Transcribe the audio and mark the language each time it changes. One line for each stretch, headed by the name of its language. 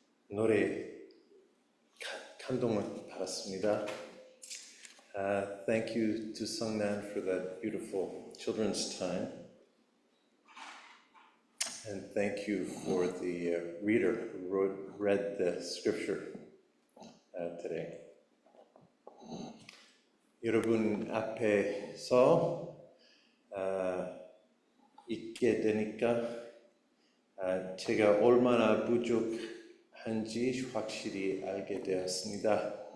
Korean: 노래 감동을 받았습니다.
English: Thank you to Sungnan for that beautiful children's time. And thank you for the reader who read the scripture today.
Korean: 여러분 앞에서 있게 되니까 제가 얼마나 부족한지 확실히 알게 되었습니다.